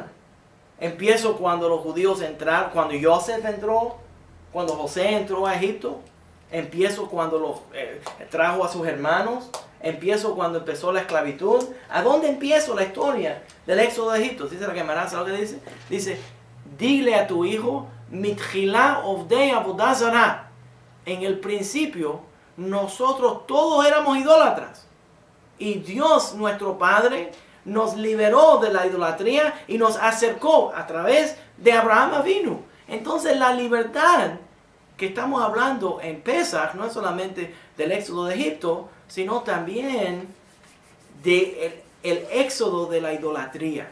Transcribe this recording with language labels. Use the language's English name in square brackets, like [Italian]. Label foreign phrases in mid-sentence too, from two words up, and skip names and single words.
[Spanish] Empiezo cuando los judíos entraron, cuando Joseph entró, cuando José entró a Egipto. Empiezo cuando los trajo a sus hermanos. Empiezo cuando empezó la esclavitud. ¿A dónde empiezo la historia del éxodo de Egipto? Dice la Gemara, ¿sabes lo que dice? Dice, dile a tu hijo, [Hebrew] מתחילה עובדי עבודה זרה. [Spanish] En el principio, nosotros todos éramos idólatras. Y Dios, nuestro Padre, nos liberó de la idolatría y nos acercó a través de Abraham Avinu. Entonces la libertad que estamos hablando en Pesach no es solamente del éxodo de Egipto, sino también del éxodo de la idolatría.